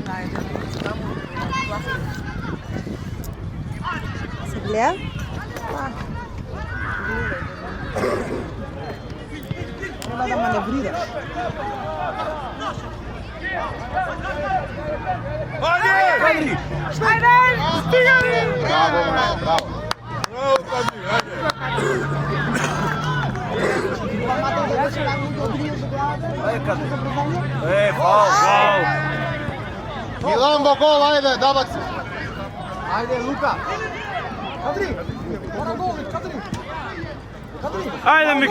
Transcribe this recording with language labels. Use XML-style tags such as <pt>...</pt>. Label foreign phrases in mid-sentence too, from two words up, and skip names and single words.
<mk>Се гледа? Треба да маневрираш. Ajde! Браво, браво. Bravo, Kadri, ajde. Фаул! Милан во гол, ајде, дабаци. Ајде, Лука. Ајде, Мики!</mk>